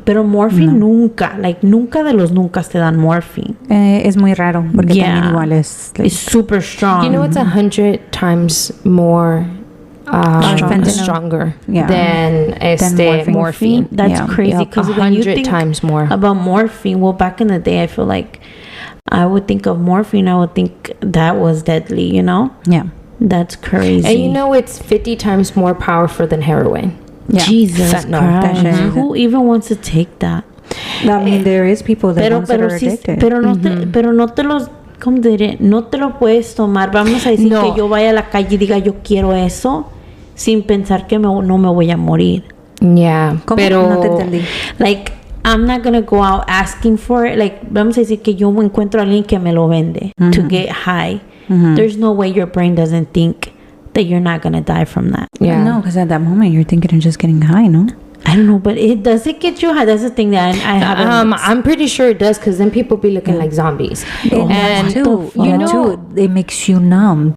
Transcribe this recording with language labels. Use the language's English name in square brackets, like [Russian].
[Spanish] Pero morphine nunca de los nunca te dan morphine. Es muy raro porque también igual es... [English] It's super strong. You know, it's 100 times more stronger than morphine. That's crazy because when you think times more about morphine, well, back in the day, I feel like I would think of morphine, I would think that was deadly, you know? Yeah. That's crazy. And you know, it's 50 times more powerful than heroin. Yeah. Jesus Fentanyl. Christ. Who even wants to take that? I mean, there is people that are addicted. [Spanish] Pero no te los... ¿Cómo diré? No te lo puedes tomar. Vamos a decir que yo vaya a la calle y diga yo quiero eso sin pensar que no me voy a morir. [English] Yeah. [Spanish] Pero no te entendí. [English] Like, I'm not gonna go out asking for it. [Spanish] Like, vamos a decir que yo encuentro a alguien que me lo vende [English] to get high. There's no way your brain doesn't think that you're not gonna die from that. Yeah. No, because at that moment you're thinking of just getting high, no? I don't know, but does it get you high? That's the thing that I haven't. I'm pretty sure it does, because then people be looking like zombies. And too, it makes you numb.